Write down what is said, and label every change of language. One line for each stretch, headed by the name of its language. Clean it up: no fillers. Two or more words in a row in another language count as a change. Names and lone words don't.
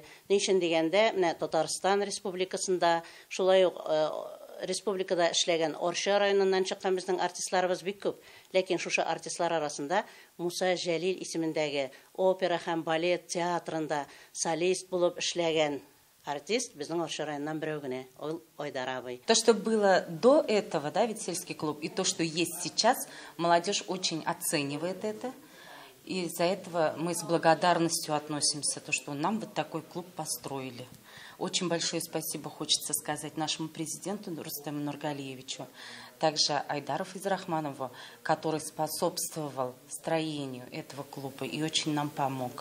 Tatar: Ни өчен дигәндә, менә Татарстан Республикасында, шулай ук республикада эшләгән Орча районыннан чыккан безнең артистларыбыз бик күп. Ләкин шушы артистлар арасында Муса Җәлил исемендәге опера һәм балет театрында солист булып эшләгән артист безнең Орча районыннан берәү генә, ул Айдар абый.
Russian: То, что было до этого, да, ведь сельский клуб, и то, что есть сейчас, молодежь очень оценивает это. И из-за этого мы с благодарностью относимся, то, что нам вот такой клуб построили. Очень большое спасибо хочется сказать нашему президенту Рустему Нургалиевичу, также Айдару Файзрахманову, который способствовал строению этого клуба и очень нам помог.